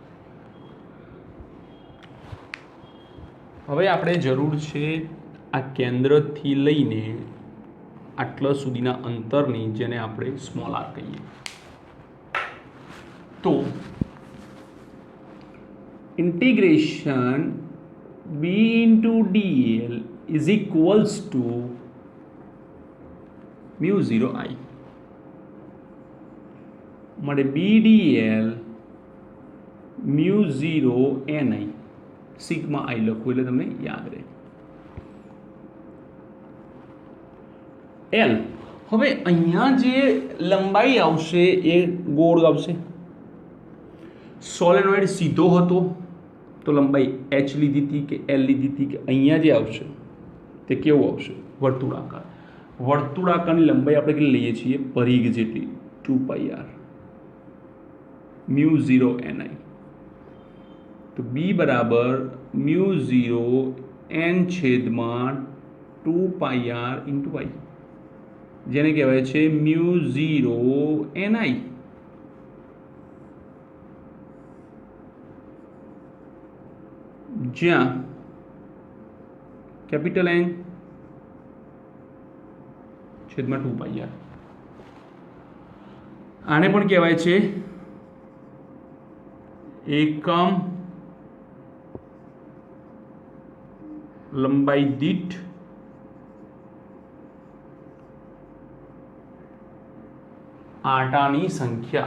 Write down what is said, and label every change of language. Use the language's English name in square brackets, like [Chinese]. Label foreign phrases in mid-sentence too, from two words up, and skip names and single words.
[Gujarati] હવે આપણે જરૂર છે આ કેન્દ્રથી લઈને આટલા સુધીના અંતરની, જેને આપણે સ્મોલ r કહીએ. તો ઇન્ટિગ્રેશન [English] b into dl is equals to mu 0 I [Gujarati] મળે b dl mu 0 ni સિગ્મા I લખું એટલે તમને યાદ રહે. L. હવે અહીંયા જે લંબાઈ આવશે એ ગોળ આવશે. સોલેનોઇડ સીધો હતો તો લંબાઈ h લીધી હતી કે l લીધી હતી, કે અહીંયા જે આવશે તે કેવું આવશે? વર્તુળાકાર. વર્તુળાકારની લંબાઈ આપણે કેટલી લઈએ છીએ? પરિઘ જેટલી, 2πr mu 0 ni. તો b બરાબર mu 0 n છેદમાં 2πr into y, જેને કહેવાય છે mu 0 ni. જ્યાં કેપિટલ N છેદમાં 2πr. આને પણ કહેવાય છે એકમ લંબાઈ દીઠ આંટાની સંખ્યા.